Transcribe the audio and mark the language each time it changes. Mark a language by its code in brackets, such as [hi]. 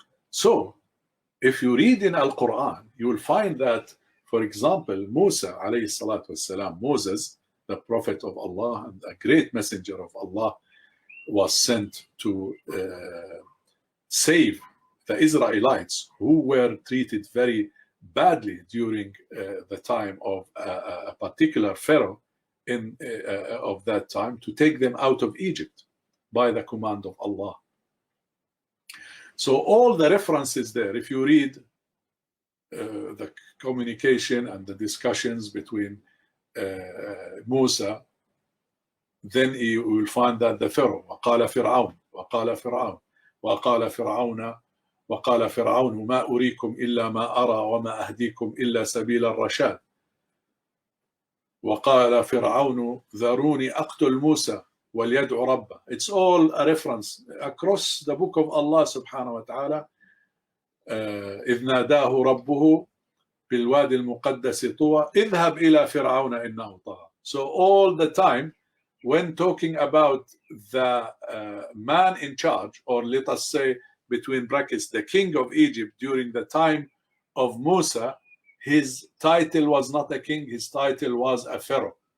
[en] So if you read in Al-Quran, you will find that, for example, Musa alayhi salatu wasalam, Moses, the prophet of Allah and a great messenger of Allah, was sent to save the Israelites who were treated very badly during the time of a particular pharaoh of that time, to take them out of Egypt by the command of Allah. [ar] So all the references there, if you read the communication and the discussions between Musa, then you will find that the Pharaoh, وقال فرعون وقال فرعون وقال فرعون وقال فرعون ما أريكم إلا ما أرى وما أهديكم إلا سبيل الرشاد وقال فرعون ذروني أقتل موسى وليدعو ربه. [en] It's all a reference across the book of Allah subhanahu wa ta'ala. [ar] إذ ناداه ربه بالوادي المقدس طوى اذهب إلى فرعون إنه طغى. [en] So all the time when talking about the man in charge, or let us say between brackets, the king of Egypt during the time of Musa, his title was not a king, his title was a pharaoh.